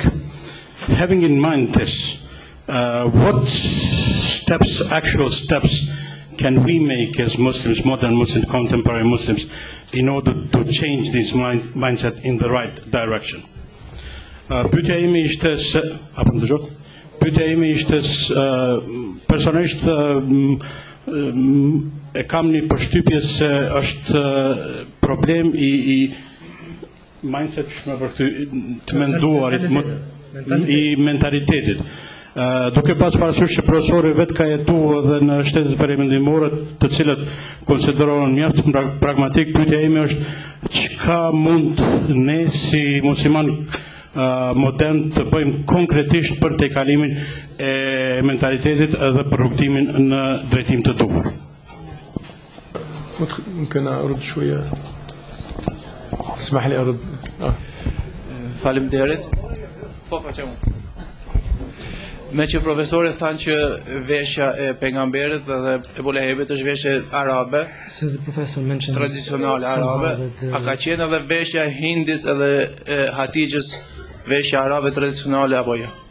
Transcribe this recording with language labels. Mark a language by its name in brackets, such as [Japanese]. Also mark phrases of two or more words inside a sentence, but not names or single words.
[English] Having in mind this, what steps, actual steps, can we make as Muslims, modern Muslims, contemporary Muslims, in order to change this mindset in the right direction? [Albanian] Pyetja ime ishte se, apo më dëgjot? Pyetja ime ishte personalisht e kam një përshtypje se është problem i mindset shumë të menduarit, i mentalitetit. Duke pas parasysh që profesori vetë ka jetuar edhe në shtetet perëndimore, të cilët konsiderohen mjaft pragmatik, pyetja ime është çka mund ne si musliman modern të bëjmë konkretisht për tejkalimin e mentalitetit edhe për rrugtimin në drejtim të duhur. [Arabic] ممكن أرد شوية؟ اسمح لي أرد. [Albanian] Faleminderit. Me që profesorit thanë që veshja e pejgamberit dhe Ebu Lehebit është veshje arabe, tradicionale arabe, a ka qenë edhe veshja hindis edhe hatijgjës veshja arabe tradicionale apo jo?